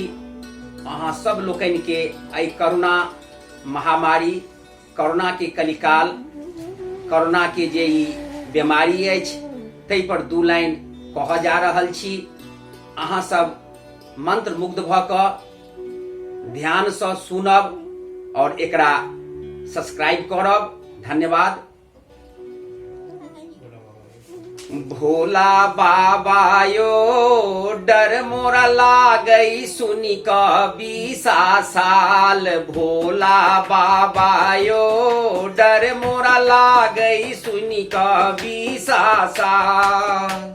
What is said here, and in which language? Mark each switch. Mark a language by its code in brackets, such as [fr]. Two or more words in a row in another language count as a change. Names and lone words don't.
[mai] अहाँ सब लोकनि के आई कोरोना महामारी, कोरोना के कलिकाल, कोरोना के जे ई बीमारी अछि तै पर दू लाइन कहऽ जा रहल छी। अहाँ सब मंत्र मुग्ध भऽ कऽ ध्यान सँ सुनब और एकरा सब्सक्राइब करब। धन्यवाद। भोला बाबा यो डर मोरा लागई सुनी का 20 साल। भोला बाबा यो डर मोरा लागई सुनी का 20 साल।